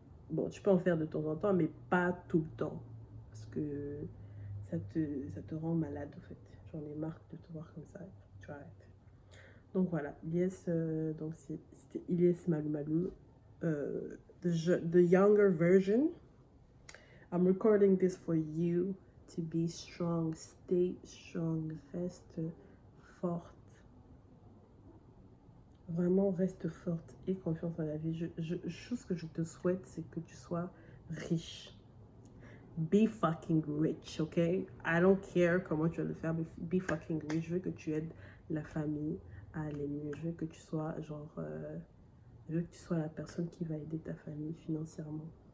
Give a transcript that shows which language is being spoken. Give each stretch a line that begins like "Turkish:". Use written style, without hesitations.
French: Bon, tu peux en faire de temps en temps, mais pas tout le temps. Parce que ça te rend malade en fait. J'en ai marre de te voir comme ça. Tu arrêtes. Donc voilà, Yes, donc c'était Ilyes Malou Malou,
English: the younger version. I'm recording this for you to be strong, stay strong,
French: reste forte. Vraiment, reste forte et confiance dans la vie. Chose que je te souhaite, c'est que tu sois riche.
English: Be fucking rich, ok? I don't care
French: comment tu vas le faire, mais
English: be fucking rich.
French: Je veux que tu aides la famille à aller mieux. Je veux que tu sois je veux que tu sois la personne qui va aider ta famille financièrement.